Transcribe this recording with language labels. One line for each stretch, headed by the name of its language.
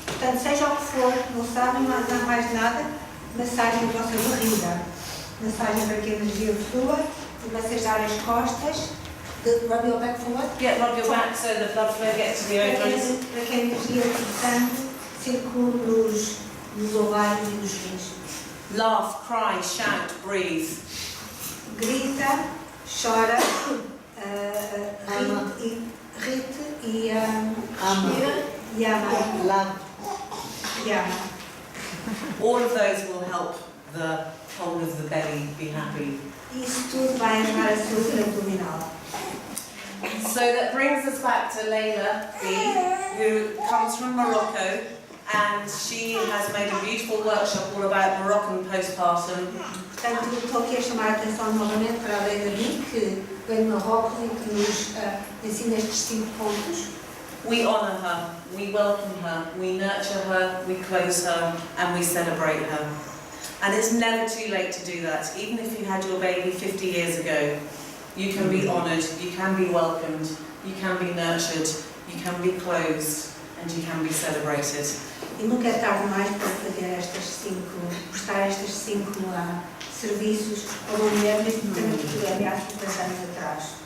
Portuguese: Portanto, seja o que for, não sabem, mas não mais nada, massagem a vossa barriga. Massagem para que a energia flua e massajar as costas.
English: Rub your back for what? Yeah, rub your back so the blood flow gets to the ovaries.
Portuguese: Para que a energia, portanto, circule nos ovários e nos rins.
English: Laugh, cry, shout, breathe.
Portuguese: Grita, chora, rite e respira e ama.
English: All of those will help the whole of the belly be happy.
Portuguese: Isso tudo vai ajudar a saúde abdominal.
English: So that brings us back to Layla B, who comes from Morocco, and she has made a beautiful workshop all about Moroccan postpartum.
Portuguese: Portanto, estou aqui a chamar a atenção novamente para a Leila B, que vem de Marrocos e que nos ensina estes 5 pontos.
English: We honour her, we welcome her, we nurture her, we clothe her, and we celebrate her. And it's never too late to do that. Even if you had your baby 50 years ago, you can be honoured, you can be welcomed, you can be nurtured, you can be clothed, and you can be celebrated.
Portuguese: E nunca é tarde mais para fazer prestar estas 5 serviços a uma mulher, mesmo tendo aqui, aliás, 50 anos atrás.